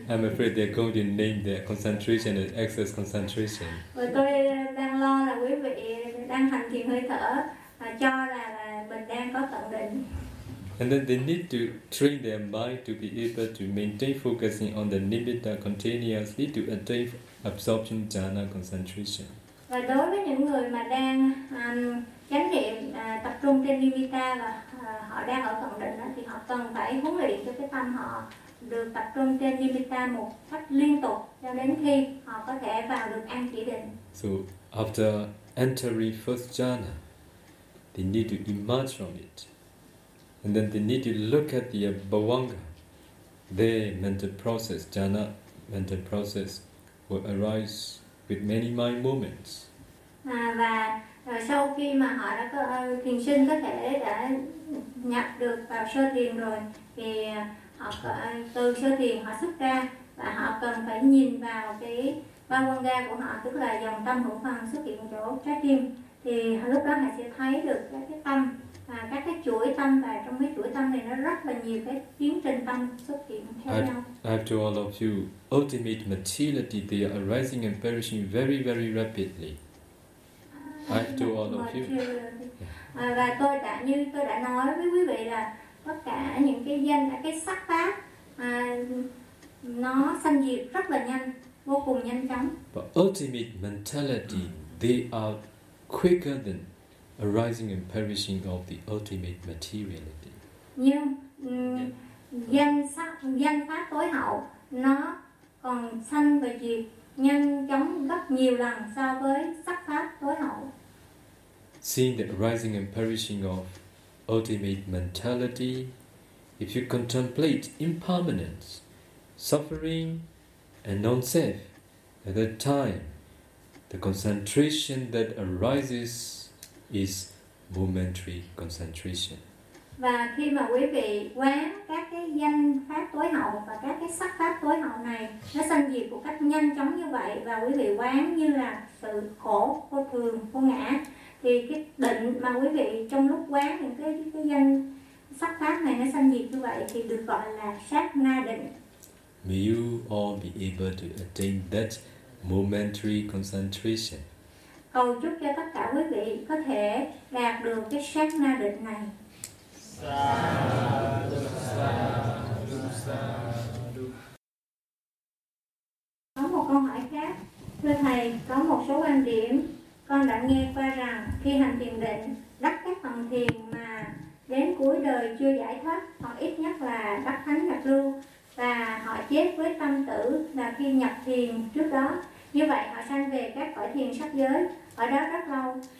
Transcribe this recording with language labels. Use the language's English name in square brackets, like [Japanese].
[English] I'm afraid they're going to name their concentration as excess concentration. [Vietnamese] Và tôi đang lo là quý vị đang hành thiền hơi thở và cho là mình đang có cận định. [English] And then they need to train their mind to be able to maintain focusing on the nimitta continuously to attain absorption jhana concentration. [Vietnamese] Và đối với những người mà đang chánh niệm tập trung trên nimitta và họ đang ở cộng định đó, thì họ cần phải huấn luyện cho cái tâm họ được tập trung trên nimitta một cách liên tục cho đến khi họ có thể vào được an chỉ định. [English] So after entering first jhana, they need to emerge from it. And then they need to look at the bhavanga. Their mental process, jhana mental process, will arise with many mind moments. [Vietnamese] Và sau khi mà họ đã có thiền sinh có thể đã nhập được vào sơ thiền rồi, thì họ từ sơ thiền họ xuất ra và họ cần phải nhìn vào cái bhavanga của họ, tức là dòng tâm hữu phần xuất hiện chỗ trái tim, thì lúc đó họ sẽ thấy được các cái tâm. Các cái chuỗi tâm, và trong cái chuỗi tâm này nó rất là nhiều cái tiến trình tâm xuất hiện theo nhau. [English] I have to all of you, ultimate materiality, they are arising and perishing very, very rapidly. I have to all of you. [Vietnamese] Và tôi đã, như tôi đã nói với quý vị là tất cả những cái danh, cái sắc pháp nó sanh diệt rất là nhanh, vô cùng nhanh chóng. [English] But ultimate mentality, they are quicker than arising and perishing of the ultimate materiality. [Vietnamese] Nhưng danh sắc, danh pháp tối hậu nó còn sanh và diệt nhanh chóng gấp nhiều lần so với sắc pháp tối hậu. [English] Seeing the arising and perishing of ultimate mentality, if you contemplate impermanence, suffering, and non-self, at that time, the concentration that arises is momentary concentration. [Vietnamese] Và khi mà quý vị quán các cái danh pháp tối hậu và các cái sắc pháp tối hậu này nó sanh diệt một cách nhanh chóng như vậy, và quý vị quán như là sự khổ vô thường vô ngã, thì cái định mà quý vị trong lúc quán những cái danh sắc pháp này nó sanh diệt như vậy thì được gọi là sát na định. [English] May you all be able to attain that momentary concentration. [Vietnamese] Cầu chúc cho tất cả quý vị có thể đạt được cái sát na định này. Có một câu hỏi khác, thưa thầy, có một số quan điểm con đã nghe qua rằng khi hành thiền định, đắc các phần thiền mà đến cuối đời chưa giải thoát, hoặc ít nhất là đắc thánh nhập lưu, và họ chết với tâm tử là khi nhập thiền trước đó, như vậy họ sanh về các cõi thiền sắc giới ở đó rất lâu,